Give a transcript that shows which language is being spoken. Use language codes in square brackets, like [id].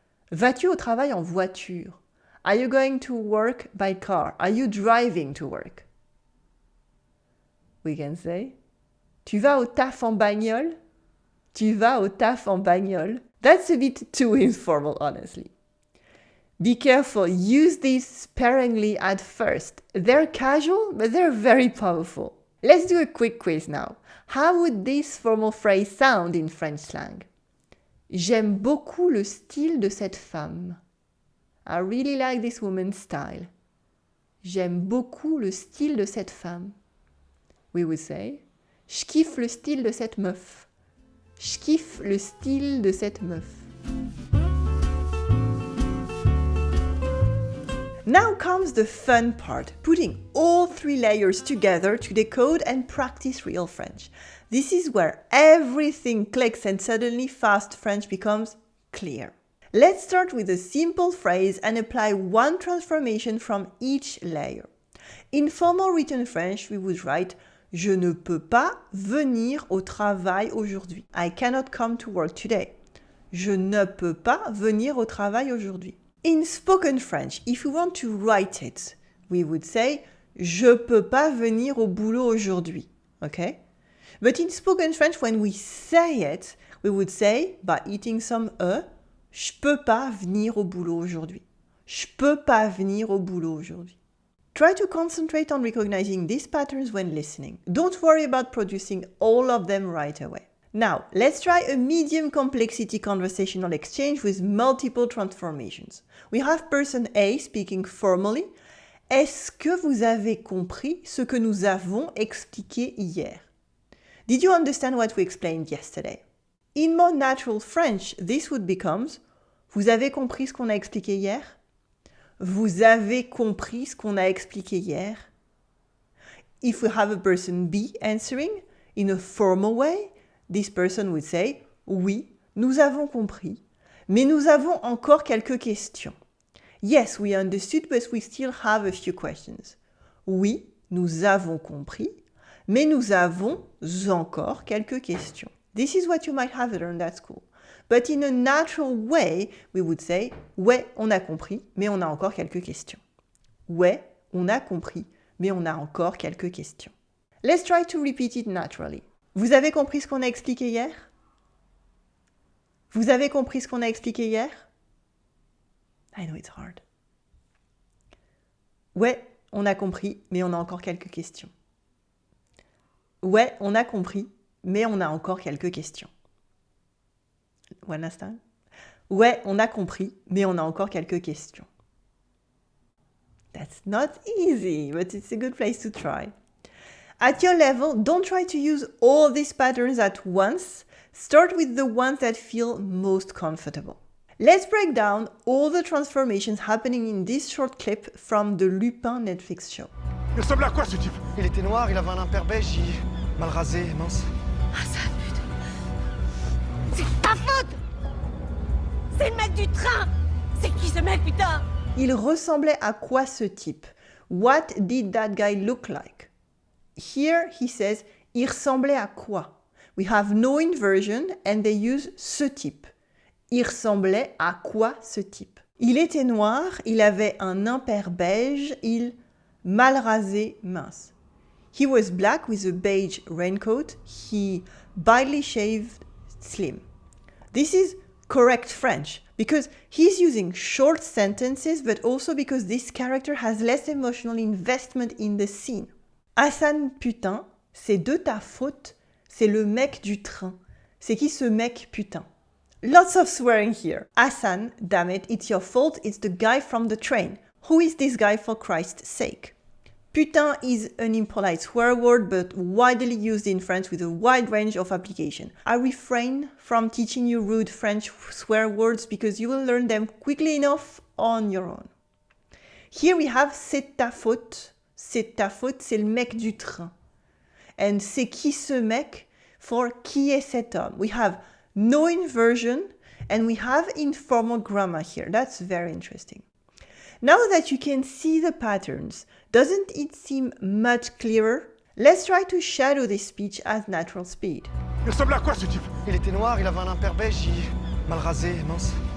[fr] Vas-tu au travail en voiture? [en] Are you going to work by car? Are you driving to work? We can say [fr] tu vas au taf en bagnole? Tu vas au taf en bagnole? [en] That's a bit too informal, honestly. Be careful, use these sparingly at first. They're casual, but they're very powerful. Let's do a quick quiz now. How would this formal phrase sound in French slang? [fr] J'aime beaucoup le style de cette femme. [en] I really like this woman's style. [fr] J'aime beaucoup le style de cette femme. [en] We would say, [fr] je kiffe le style de cette meuf. Je kiffe le style de cette meuf. [en] Now comes the fun part, putting all 3 layers together to decode and practice real French. This is where everything clicks and suddenly fast French becomes clear. Let's start with a simple phrase and apply one transformation from each layer. In formal written French, we would write [fr] Je ne peux pas venir au travail aujourd'hui. [en] I cannot come to work today. [fr] Je ne peux pas venir au travail aujourd'hui. [en] In spoken French, if we want to write it, we would say [fr] Je peux pas venir au boulot aujourd'hui. [en] Okay? But in spoken French, when we say it, we would say, by eating some [fr] Je peux pas venir au boulot aujourd'hui. Je peux pas venir au boulot aujourd'hui. [en] Try to concentrate on recognizing these patterns when listening. Don't worry about producing all of them right away. Now, let's try a medium complexity conversational exchange with multiple transformations. We have person A speaking formally. [fr] Est-ce que vous avez compris ce que nous avons expliqué hier? [en] Did you understand what we explained yesterday? In more natural French, this would become [fr] Vous avez compris ce qu'on a expliqué hier? Vous avez compris ce qu'on a expliqué hier? [en] If we have a person B answering in a formal way, this person would say [fr] Oui, nous avons compris, mais nous avons encore quelques questions. [en] Yes, we understood, but we still have a few questions. [fr] Oui, nous avons compris, mais nous avons encore quelques questions. [en] This is what you might have learned at school. But in a natural way, we would say [fr] Ouais, on a compris, mais on a encore quelques questions. Ouais, on a compris, mais on a encore quelques questions. [en] Let's try to repeat it naturally. [fr] Vous avez compris ce qu'on a expliqué hier? Vous avez compris ce qu'on a expliqué hier? [en] I know it's hard. [fr] Ouais, on a compris, mais on a encore quelques questions. Ouais, on a compris, mais on a encore quelques questions. [en] One last time. [fr] Ouais, on a compris, mais on a encore quelques questions. [en] That's not easy, but it's a good place to try. At your level, don't try to use all these patterns at once. Start with the ones that feel most comfortable. Let's break down all the transformations happening in this short clip from the Lupin Netflix show. [fr] Il ressemble à quoi ce type? Il était noir, il avait un impair beige, mal rasé, mince. Ah ça pute! C'est ta faute! C'est le mec du train! C'est qui ce mec, putain? Il ressemblait à quoi ce type? [en] What did that guy look like? Here he says, [fr] il ressemblait à quoi? [en] We have no inversion and they use ce type. [fr] Il ressemblait à quoi ce type? Il était noir, il avait un impair beige, il mal rasé, mince. [en] He was black with a beige raincoat, he badly shaved, slim. This is correct French because he's using short sentences but also because this character has less emotional investment in the scene. [fr] Hassan putain, c'est de ta faute, c'est le mec du train. C'est qui ce mec putain? [en] Lots of swearing here. Hassan, damn it, it's your fault, it's the guy from the train. Who is this guy for Christ's sake? Putain is an impolite swear word but widely used in French with a wide range of application. I refrain from teaching you rude French swear words because you will learn them quickly enough on your own. Here we have [fr] c'est ta faute. C'est ta faute, c'est le mec du train. And c'est qui ce mec? For qui est cet homme? [en] We have no inversion and we have informal grammar here. That's very interesting. Now that you can see the patterns, doesn't it seem much clearer? Let's try to shadow this speech at natural speed. [fr] Il ressemble à quoi ce type? Il était noir, il avait un impair beige, mal rasé, mince.